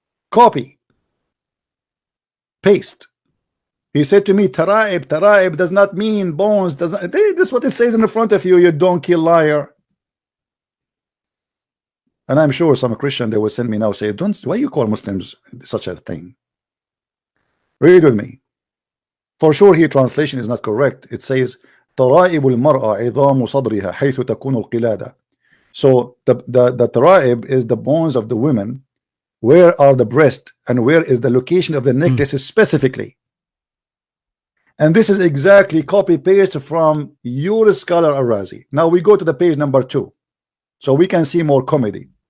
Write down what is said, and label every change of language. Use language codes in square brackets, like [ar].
[en] Copy. Paste. He said to me, Taraib does not mean bones. This is what it says in the front of you, you donkey liar. And I'm sure some Christian they will send me now say, why you call Muslims such a thing? Read with me. For sure here translation is not correct. It says [ar] ترائب المرأة عظام صدرها حيث تكون القلادة. [en] So the taraib is the bones of the women. Where are the breast and where is the location of the necklace specifically? And this is exactly copy paste from your scholar Ar-Razi. Now we go to the page number 2 so we can see more comedy.